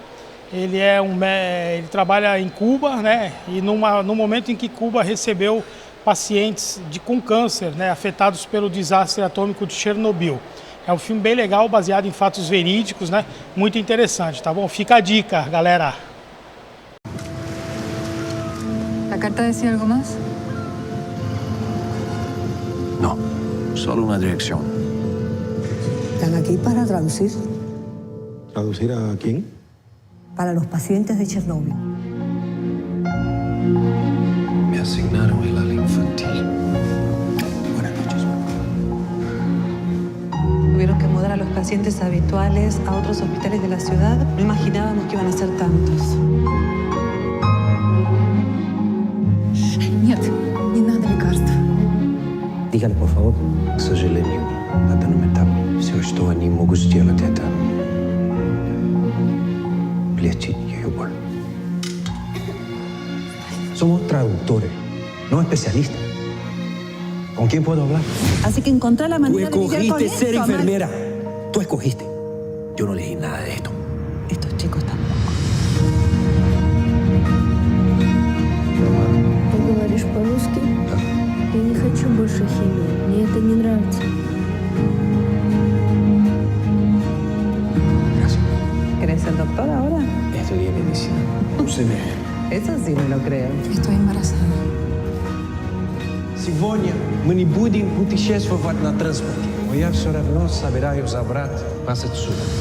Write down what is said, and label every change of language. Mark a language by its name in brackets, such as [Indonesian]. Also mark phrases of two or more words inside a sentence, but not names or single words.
[Portuguese] Ele trabalha em Cuba, e no momento em que Cuba recebeu pacientes com câncer, afetados pelo desastre atômico de Chernobyl. É um filme bem legal, baseado em fatos verídicos, muito interessante, tá bom? Fica a dica, galera! [Spanish] ¿La carta decía algo más? No, solo una dirección. ¿Están aquí para traducir? ¿Traducir a quién? Para los pacientes de Chernóbil. Me asignaron el ala infantil. Buenas noches. Tuvieron que mudar a los pacientes habituales a otros hospitales de la ciudad. No imaginábamos que iban a ser tantos. [Russian] Нет, не надо лекарств. [Spanish] Dígale, por favor. [Russian] К сожалению, на данном этапе все, что они могут сделать, это лечить ее боль. [Spanish] Somos traductores, no especialistas. ¿Con quién puedo hablar? Así que encontrá la manera de lidiar con Tú esto, escogiste ser Amanda. enfermera. Tú escogiste. Yo no elegí nada de esto. Estos chicos están locos. [Russian] Ты говоришь по-русски? Да. Я не хочу больше химии. Мне это не нравится. [Spanish] Gracias. ¿Querés ser doctor ahora? Estudié medicina. Eso sí me lo creo. Estoy embarazada. [Russian] Сегодня мы не будем путешествовать на транспорте. Но я все равно собираюсь забрать вас отсюда.